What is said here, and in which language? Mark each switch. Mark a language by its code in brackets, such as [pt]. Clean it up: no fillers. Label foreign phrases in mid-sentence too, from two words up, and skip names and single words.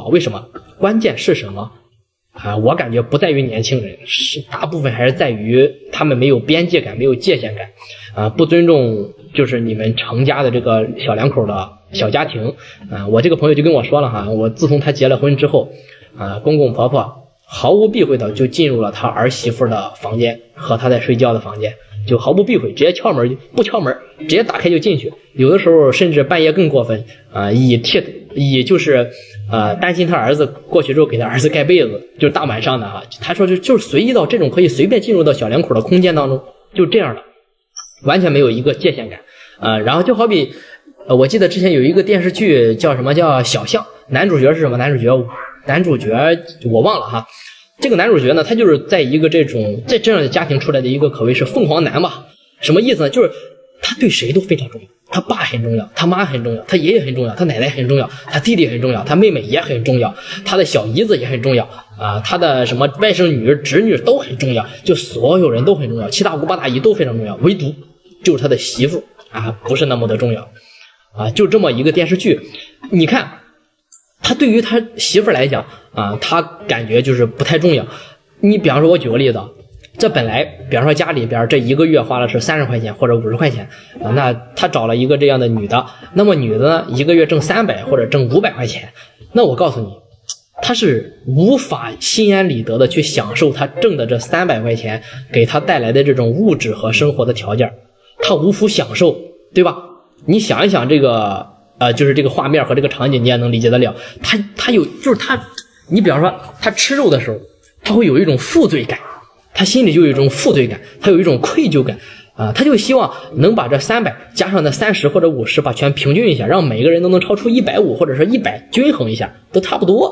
[zh] 為什麼？關鍵是什麼我感覺不在於年輕人，是大部分還是在於他們沒有邊界感，沒有界限感不尊重就是你們成家的這個小兩口的小家庭我這個朋友就跟我說了哈，我自從他結了婚之後公公婆婆毫無避諱的就進入了他兒媳婦的房間和他在睡覺的房間，就毫不避諱，直接敲門不敲門，直接打開就進去，有的時候甚至半夜更過分以就是擔心他兒子過去之後給他兒子蓋被子，就是大晚上的他說就是隨意到這種可以隨便進入到小兩口的空間當中，就這樣的完全沒有一個界限感然後就好比我記得之前有一個電視劇叫什麼叫小象，男主角是什麼？男主角我忘了哈。這個男主角呢，他就是在一個在這樣的家庭出來的一個可謂是鳳凰男吧。什麼意思呢？就是他對誰都非常重要，他爸很重要，他媽很重要，他爺爺很重要，他奶奶很重要，他弟弟很重要，他妹妹也很重要，他的小姨子也很重要他的什麼外甥女侄女都很重要，就所有人都很重要，七大姑八大姨都非常重要，唯獨就是他的媳婦不是那麼的重要就這麼一個電視劇。你看他對於他媳婦來講他感覺就是不太重要。你比方說我舉個例子，這本來比方說家裡邊這一個月花了是30塊錢或者50塊錢那他找了一個這樣的女的，那麼女的呢一個月掙300或者掙500塊錢，那我告訴你他是無法心安理得的去享受他掙的這300塊錢給他帶來的這種物質和生活的條件，他無福享受，對吧？你想一想這個就是這個畫面和這個場景你也能理解得了。他有就是他你比方說他吃肉的時候他會有一種負罪感，他心裡就有一種負罪感，他有一種愧疚感他就希望能把這300加上那30或者50把全平均一下，讓每個人都能超出150或者是100，均衡一下都差不多。